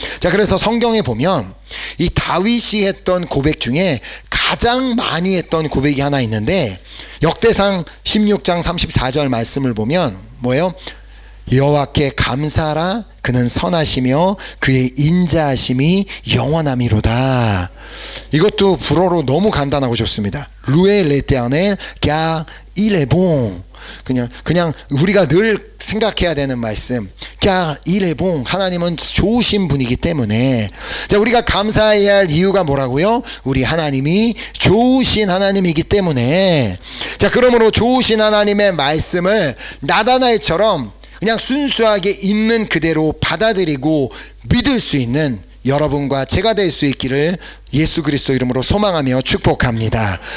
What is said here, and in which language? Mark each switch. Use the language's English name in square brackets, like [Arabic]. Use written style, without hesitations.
[Korean] 자, 그래서 성경에 보면 이 다윗이 했던 고백 중에 가장 많이 했던 고백이 하나 있는데, 역대상 16장 34절 말씀을 보면 뭐예요? 여호와께 감사하라, 그는 선하시며 그의 인자하심이 영원함이로다. 이것도 불어로 너무 간단하고 좋습니다. [French] Louez l'Éternel car il est bon. [Korean] 그냥 우리가 늘 생각해야 되는 말씀. 야, 이래봉 하나님은 좋으신 분이기 때문에, 자, 우리가 감사해야 할 이유가 뭐라고요? 우리 하나님이 좋으신 하나님이기 때문에. 자, 그러므로 좋으신 하나님의 말씀을 나다나엘처럼 그냥 순수하게 있는 그대로 받아들이고 믿을 수 있는 여러분과 제가 될 수 있기를 예수 그리스도 이름으로 소망하며 축복합니다.